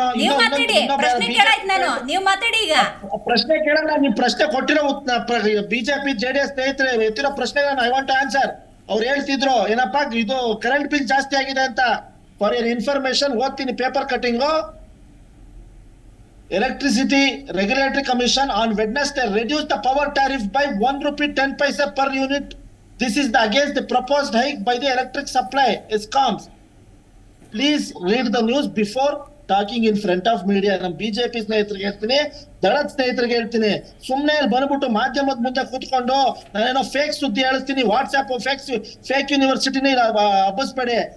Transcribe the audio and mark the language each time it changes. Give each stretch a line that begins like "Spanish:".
Kannada: ನೀವು ಮಾತಾಡಿ, ಪ್ರಶ್ನೆ ಕೇಳಾಯ್ತು ನಾನು, ನೀವು ಮಾತಾಡಿ. ಈಗ ಪ್ರಶ್ನೆ ಕೇಳಲ್ಲ, ನೀವು ಪ್ರಶ್ನೆ ಕೊಟ್ಟಿರೋ ಬಿಜೆಪಿ JDS ಸ್ನೇಹಿತರೆ ಎತ್ತಿರೋ ಪ್ರಶ್ನೆ
English: I want to answer.
Kannada: ಅವ್ರು ಹೇಳ್ತಿದ್ರು ಏನಪ್ಪಾ, ಇದು ಕರೆಂಟ್ ಬಿಲ್ ಜಾಸ್ತಿ ಆಗಿದೆ ಅಂತ.
English: for your information
Kannada: ಓದ್ತೀನಿ, paper cutting.
English: Electricity Regulatory Commission on Wednesday reduced the power tariff by 1 rupee 10 paise per unit. This is against the proposed hike by the electric supply ESCOMs. Please read the news before talking in front of media.
Kannada: ನಮ್ಮ BJP ಸ್ನೇಹಿತರಿಗೆ ಹೇಳ್ತೀನಿ, ದಳದ ಸ್ನೇಹಿತರಿಗೆ ಹೇಳ್ತೀನಿ, ಸುಮ್ಮನೆ ಬಂದ್ಬಿಟ್ಟು ಮಾಧ್ಯಮದ ಮುಂದೆ ಕೂತ್ಕೊಂಡು ನಾನೇನೋ ಫೇಕ್ ಸುದ್ದಿ ಹೇಳಿಸ್ತೀನಿ, ವಾಟ್ಸ್ಆಪ್ ಫೇಕ್ ಯೂನಿವರ್ಸಿಟಿನಿ ಹಬ್ಬಿಸ್ಬೇಡಿ.